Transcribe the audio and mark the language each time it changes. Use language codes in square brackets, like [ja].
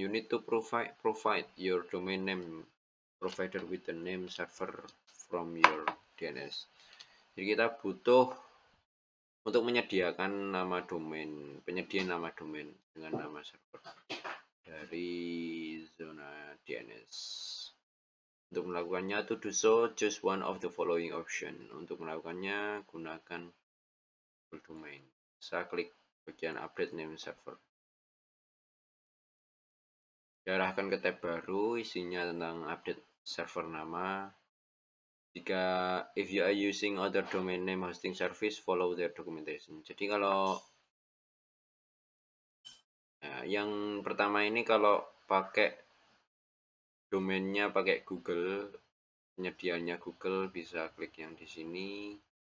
[en] You need to provide your domain name provider with the name server from your DNS. [id] Jadi kita butuh untuk menyediakan nama domain, penyediaan nama domain dengan nama server dari zona DNS. Untuk melakukannya, [en] to do so, choose one of the following option. [id] Untuk melakukannya, gunakan full domain. Saya klik bagian update name server. Diarahkan ke tab baru, isinya tentang update server nama. Jika [en] if you are using other domain name hosting service, follow their documentation. [id] Jadi kalau yang pertama ini kalau pakai domainnya pakai Google, penyediaannya Google, bisa klik yang di sini.